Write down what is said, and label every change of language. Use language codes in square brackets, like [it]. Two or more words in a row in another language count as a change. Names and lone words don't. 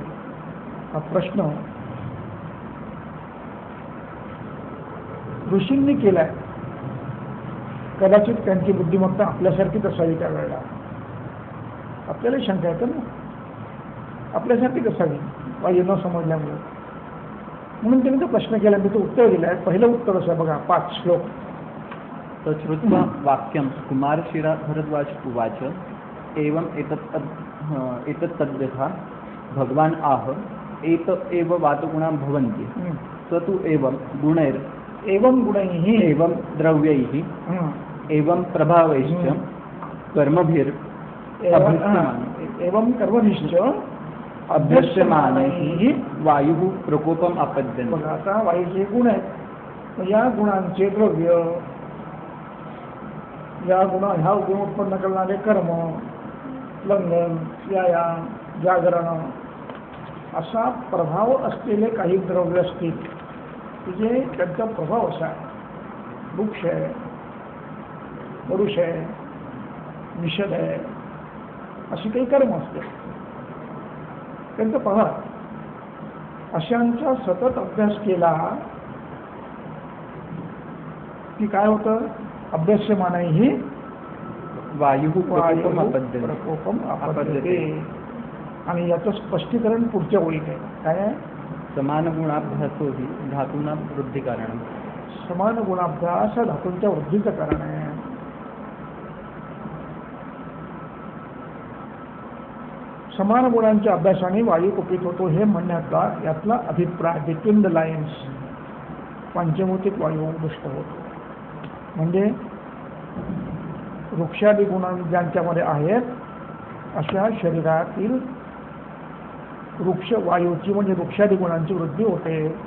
[mr] हा प्रश्न ऋषींनी केलाय. कदाचित त्यांची बुद्धिमत्ता आपल्यासारखीच असावी त्यावेळेला. आपल्याला शंका येतं ना, आपल्यासारखीच असावी वायू न समजल्यामुळे. म्हणून त्यांनी तो प्रश्न केला, मी तो उत्तर दिलाय. पहिलं उत्तर असं बघा, 5 श्लोक. [sa] तच्छ्रुत्वा वाक्यं कुमारशिरा भरद्वाज उवाच एवं एतत् तद्यथा भगवान आह एत एव वातगुणा भवन्ति स तु एवं गुणैर एवं गुणैः एवं द्रव्यैः एवं प्रभावैश्च कर्मभिर एवं कर्मभिश्च अभ्यस्यमानैः वायुः प्रकोपम आपद्यन्ते. [mr] बघा, आता वायूचे गुण आहेत. या गुणांचे द्रव्य, ह्या गुण उत्पन्न करणारे कर्म, लंघन, व्यायाम, जागरण, असा प्रभाव असलेले काही द्रव्य असतील की जे त्यांचा प्रभाव असा आहे. वृक्ष आहे, पुरुष आहे, निषेध आहे, अशी काही कर्म असते, त्यांचा प्रभाव. अशांचा सतत अभ्यास केला की काय होतं, [sa] अभ्यासमानैः वायुः प्रकोपम आपद्यते. [mr] आणि याचं स्पष्टीकरण पुढच्या ओळीत आहे. काय आहे? [sa] समान गुणाभ्यासो हि धातूनां वृद्धिकारणं. [mr] समान गुणाभ्यास धातूंच्या वृद्धीचं कारण आहे. समान गुणांच्या अभ्यासाने वायू कुपित होतो हे म्हणण्याचा यातला अभिप्राय, [en] between the lines, [mr] पंचभौतिक वायू दुष्ट होतो. म्हणजे वृक्षादी गुण ज्यांच्यामध्ये आहेत अशा शरीरातील वृक्ष वायूची म्हणजे वृक्षादी गुणांची वृद्धी होते.